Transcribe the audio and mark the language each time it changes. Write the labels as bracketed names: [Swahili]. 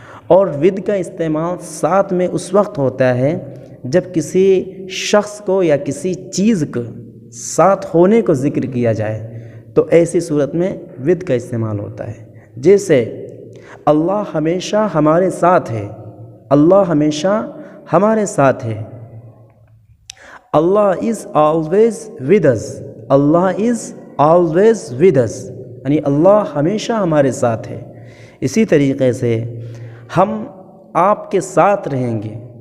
[Urdu] اور with کا استعمال ساتھ میں اس وقت ہوتا ہے جب کسی شخص کو یا کسی چیز کو ساتھ ہونے کو ذکر کیا جائے تو ایسی صورت میں with کا استعمال ہوتا ہے. جیسے اللہ ہمیشہ ہمارے ساتھ ہے. اللہ ہمیشہ ہمارے ساتھ ہے. [English] Allah is always with us. Allah is always with us. [Urdu] یعنی اللہ ہمیشہ ہمارے ساتھ ہے. اسی طریقے سے ہم آپ کے ساتھ رہیں گے.